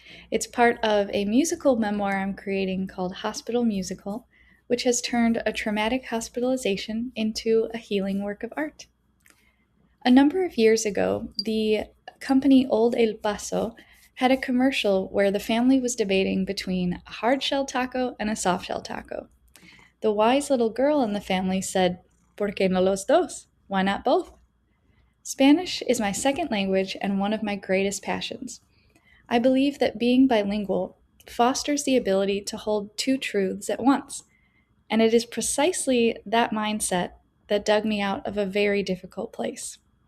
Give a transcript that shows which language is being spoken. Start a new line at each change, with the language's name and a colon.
English: It's part of a musical memoir I'm creating called Hospital Musical, which has turned a traumatic hospitalization into a healing work of art. A number of years ago, the company Old El Paso had a commercial where the family was debating between a hard shell taco and a soft shell taco. The wise little girl in the family said,
Spanish: ¿Por qué no los dos?
English: Why not both? Spanish is my second language and one of my greatest passions. I believe that being bilingual fosters the ability to hold two truths at once, and it is precisely that mindset that dug me out of a very difficult place.